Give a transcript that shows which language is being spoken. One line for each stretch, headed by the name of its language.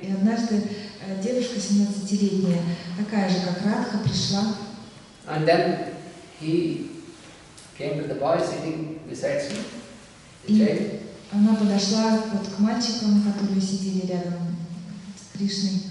Russian: И однажды девушка 17-летняя, такая же, как Радха, пришла.
English: And then he came to the boy sitting beside him, the child.
Russian: Она подошла вот к мальчикам, которые сидели рядом с Кришной.